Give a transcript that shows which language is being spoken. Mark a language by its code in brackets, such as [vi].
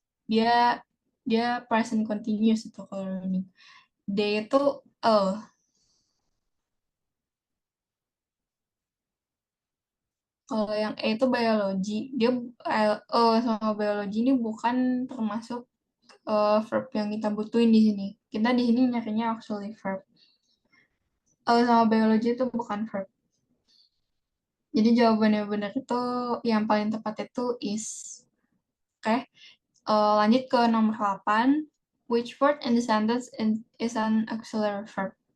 [id] Dia dia present continuous itu kalau reading. Dia itu kalau yang E itu biologi, dia sama biologi ini bukan termasuk verb yang kita butuhin di sini. Kita di sini nyarinya auxiliary verb. Sama biologi itu bukan verb. Jadi jawabannya benar itu yang paling tepat itu is. Oke. Lanjut ke nomor 8. [en] Which word in the sentence is an auxiliary verb?